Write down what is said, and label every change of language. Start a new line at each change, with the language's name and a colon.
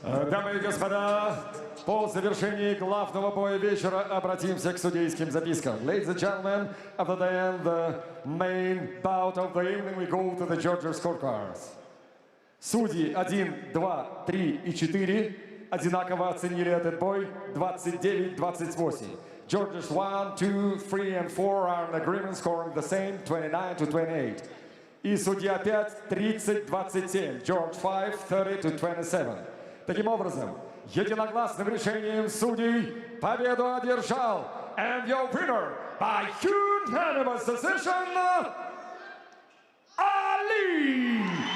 Russian: Дамы и господа, по завершении главного боя вечера обратимся к судейским запискам.
English: Ladies and gentlemen, after the end, the main bout of the evening, we go to the judges' scorecards.
Russian: Судьи 1, 2, 3 и 4 одинаково оценили этот бой 29-28.
English: Judges 1, 2, 3 and 4 are in agreement, scoring the same 29-28.
Russian: И судья 5, 30-27.
English: George 5, 30-27.
Russian: Таким образом, единогласным решением судей победу одержал,
English: and your winner by unanimous decision,
Russian: Ali